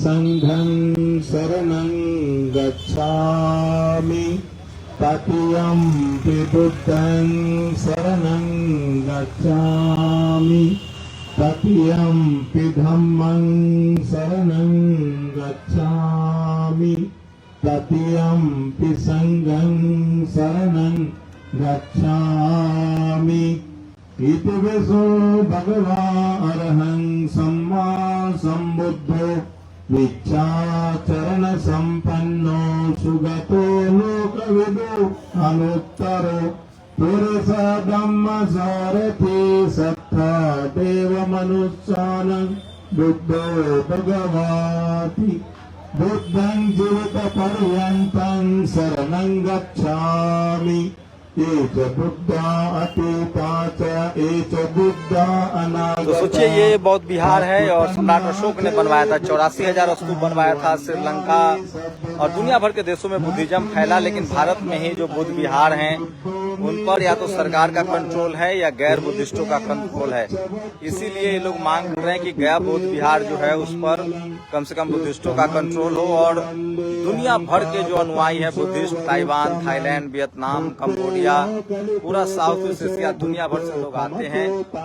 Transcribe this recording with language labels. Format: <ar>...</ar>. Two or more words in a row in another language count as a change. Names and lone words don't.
<pi>संघं शरणं गच्छामि, तृतीयंपि बुद्धं शरणं गच्छामि, तृतीयंपि धम्मं शरणं गच्छामि, तृतीयंपि संघं शरणं गच्छामि। इति विशो भगवान् अरहं सम्मा सम्बुद्धो विच्चाचरण संपन्नो सुगतो लोकविदो अनुत्तरो पुरुष धम्म सारथि सत्ता देव मनुष्यानं बुद्धो भगवाति। बुद्धं जीवित पर्यन्तं शरणं गच्छामि, एक बुद्धा अतीता च एक बुद्धा अनागता।</pi> <hi>तो सोचिए, ये बौद्ध विहार है और सम्राट अशोक ने बनवाया था। 84,000 स्तूप बनवाया था। श्रीलंका और दुनिया भर के देशों में बुद्धिज्म फैला, लेकिन भारत में ही जो बुद्ध विहार हैं उन पर या तो सरकार का कंट्रोल है या गैर बुद्धिस्टों का कंट्रोल है। इसीलिए ये लोग मांग कर रहे हैं कि गया बौद्ध विहार जो है उस पर कम से कम बुद्धिस्टों का कंट्रोल हो और दुनिया भर के जो अनुयायी है बुद्धिस्ट, ताइवान, थाईलैंड, वियतनाम, कंबोडिया, पूरा साउथ ईस्ट एशिया, दुनिया भर से लोग आते हैं।</hi>